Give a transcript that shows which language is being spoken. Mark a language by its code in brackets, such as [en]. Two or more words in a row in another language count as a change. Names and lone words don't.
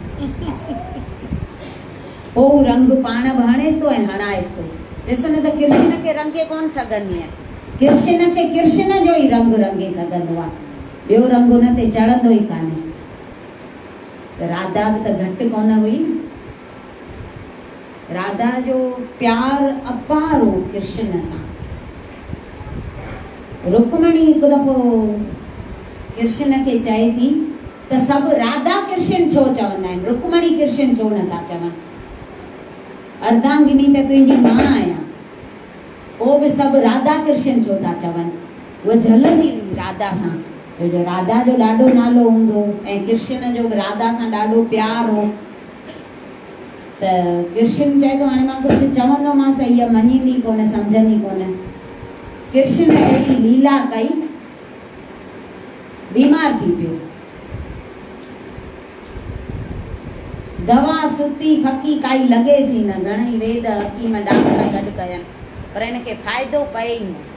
[sd] पोइ रंग पाण बि हणेसि थो ऐं हणाएसि थो। चएसि न त कृष्ण खे रंगे कोन सघंदी आहे, कृष्ण खे कृष्ण जो ई रंग रंगे सघंदो आहे, ॿियो रंग हुन ते चढ़ंदो ई कान्हे। त राधा बि त घटि कोन हुई न। राधा जो प्यार अपार हो कृष्ण सां। रुक्मणी हिकु दफ़ो कृष्ण खे चए थी त सभु राधा कृष्ण छो चवंदा आहिनि, रुक्मणी कृष्ण छो नथा चवनि? अर्धांगिनी त तुंहिंजी मां आहियां, पोइ बि सभु राधा कृष्ण छो था चवनि? उहा झलंदी हुई राधा सां, छो जो राधा जो ॾाढो नालो हूंदो ऐं कृष्ण जो बि राधा सां ॾाढो प्यार हो। त कृष्ण चए थो हाणे मां कुझु चवंदोमांसि त हीअ मञींदी कोन, सम्झंदी कोन। कृष्ण अहिड़ी लीला कई, बीमार थी पियो, दवा सुती फकी काई लॻेसि ई न, घणेई वेद हकीम डॉक्टर गॾु कयनि, पर हिनखे फ़ाइदो पए ई न।